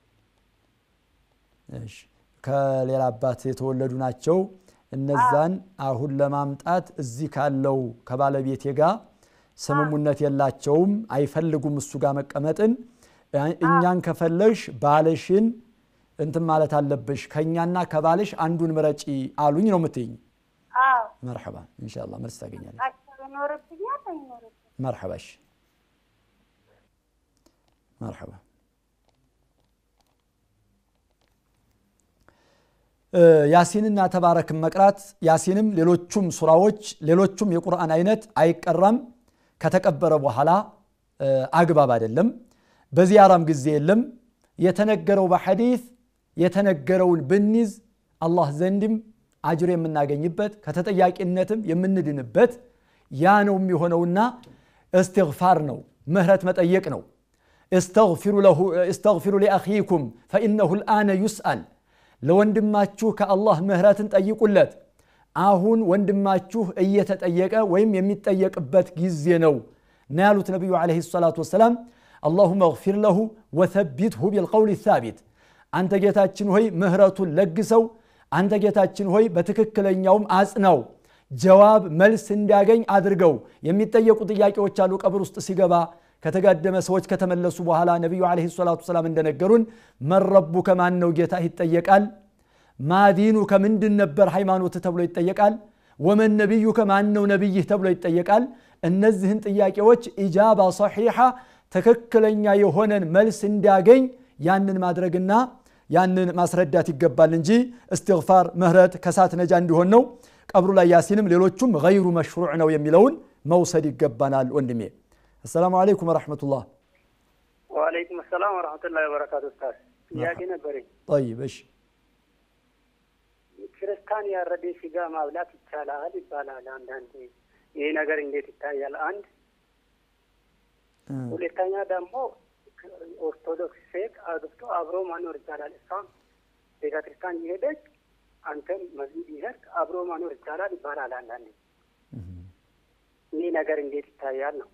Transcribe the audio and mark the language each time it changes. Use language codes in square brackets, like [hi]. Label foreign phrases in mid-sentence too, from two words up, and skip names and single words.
[am] እሺ ከሌላ አባት የተወለዱ ናቸው እነዛን አሁን ለማምጣት እዚህ ካለው ከባለቤቴ ጋር ስምሙነት የላቸውም አይፈልጉም እሱ ጋር መቀመጥን እኛን ከፈለሽ ባለሽን እንት ማለት አለብሽ ከኛና ከባለሽ አንዱን ምረጪ አሉኝ ነው የምትይኝ አዎ [ar] مرحبا ان شاء الله [am] መልስ ታገኛለሽ ይኖርብኛል አይኖርብኝ [ar] مرحبا مرحبا [am] ያሲንና ተባረክ መቅራት ያሲንም ሌሎቹም ሱራዎች ሌሎቹም የቁርአን አይነት አይቀራም ከተቀበረ በኋላ አግባብ አይደለም በዚያራም ጊዜ የለም የተነገረው በሐዲስ የተነገረውን ብንይዝ አላህ ዘንድም አጅር የምናገኝበት ከተጠያቂነትም የምንድንበት ያ ነው የሚሆነውና استغفار ነው ምህረት መጠየቅ ነው [ar] استغفروا لاخيكم فانه الان يسأل [am] ለወንድማችሁ ከአላህ ምህረትን ጠይቁለት አሁን ወንድማችሁ እየተጠየቀ ወይም የሚጠየቅበት ጊዜ ነው ናሉት ነብዩ [ar] عليه الصلاة والسلام اللهم اغفر له وثبته بالقول [am] الثابت አንተ ጌታችን ሆይ ምህረቱን ለግሰው አንተ ጌታችን ሆይ በትክክለኛውም አጽናው ጀዋብ መልስ እንዲያገኝ አድርገው የሚጠየቁ ጥያቄዎች አሉ ቀብር ውስጥ ሲገባ ከተጋደመ ሰዎች ከተመለሱ በኋላ ነብዩ [ar] عليه الصلاة السلام [am] እንደነገሩን መረቡ ከማን ነው ጌታ ይጠየቃል ማዲኑ ከምንድን ነበር ሃይማኖት ተብሎ ይጠየቃል ወመን ነብዩ ከማን ነው ነብይህ ተብሎ ይጠየቃል እነዚህን ጥያቄዎች [ar] إجابة صحيحة [am] ተከክለኛ የሆነን መልስ እንዲያገኝ ያንን ማድረግና ያንን ማስረዳት ይገባል እንጂ استغفار ምህረት ከሳት ነጃ እንዲሆን ነው ቀብሩ ላይ ያሲንም ሌሎቹም [ar] غير مشروع [am] ነው የሚለውን መውሰድ ይገባናል ወንድሜ [ar] السلام عليكم ورحمة الله وعليكم السلام ورحمة الله وبركاته أستاذ ياكي نبري طيب إيش [am] ክርስቲያን ያረደ ስጋ ማብላት ይቻላል ይባላል አንዳንዴ ይሄ ነገር እንዴት ይታያል አንድ ሁለተኛ ደግሞ ኦርቶዶክስ ሴት አግብቶ አብሮ መኖር ይቻላል እሷም ቤተክርስቲያን ይሄደች አንተም መስጊድ ይሄድ አብሮ መኖር ይቻላል ይባላል አንዳንዴ ይሄ ነገር እንዴት ይታያል ነው